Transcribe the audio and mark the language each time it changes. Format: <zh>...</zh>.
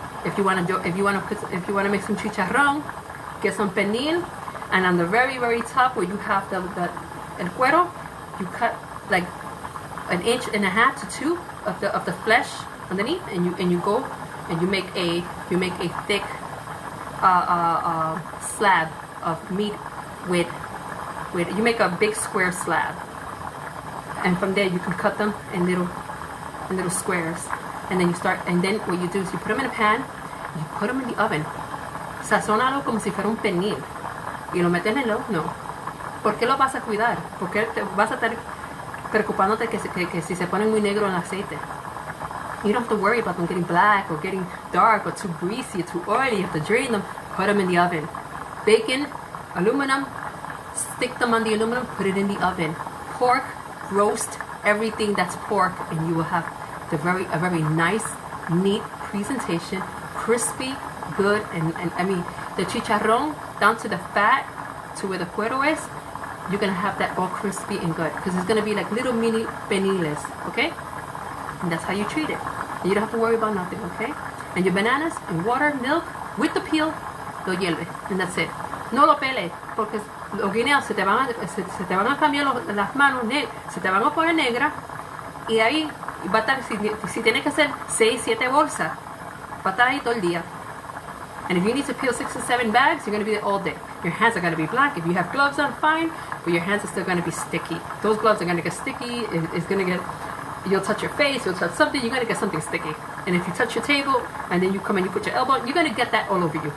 <en>If you want to make some chicharrón, get some pernil, and on the very, very top where you have the el cuero, you cut like 1.5 inches to 2 of the flesh underneath, and you make a thick slab of meat with you make a big square slab, and from there you can cut them in little squares, and then what you do is you put them in a pan, you put them in the oven,</en> <es>sazónalo como si fuera un pernil, y lo metes en el horno. ¿Por qué lo vas a cuidar? Porque te vas a estar preocupándote que si se ponen muy negro en el aceite.</es> <en>You don't have to worry about them getting black or getting dark or too greasy or too oily. You have to drain them, put them in the oven. Bacon, aluminum, stick them on the aluminum, put it in the oven. Pork, roast everything that's pork, and you will have a very nice, neat presentation, crispy, good, and I mean the chicharrón down to the fat, to where the cuero is, you're gonna have that all crispy and good, because it's gonna be like little mini peniles, okay? And that's how you treat it. And you don't have to worry about nothing, okay? And your bananas and water, milk, with the peel,</en> <es>lo hierve,</es> <en>and that's it.</en> <es>No lo pele, porque los guineos se te van a cambiar las manos, se te van a poner negras, y ahí va a estar, si tienes que hacer 6, 7 bolsas, va a estar ahí todo el día.</es> <en>And if you need to peel 6 or 7 bags, you're going to be there all day. Your hands are going to be black. If you have gloves on, fine, but your hands are still going to be sticky. Those gloves are going to get sticky. It's going to get, you'll touch your face, you'll touch something, you're going to get something sticky. And if you touch your table, and then you come and you put your elbow, you're going to get that all over you.</en>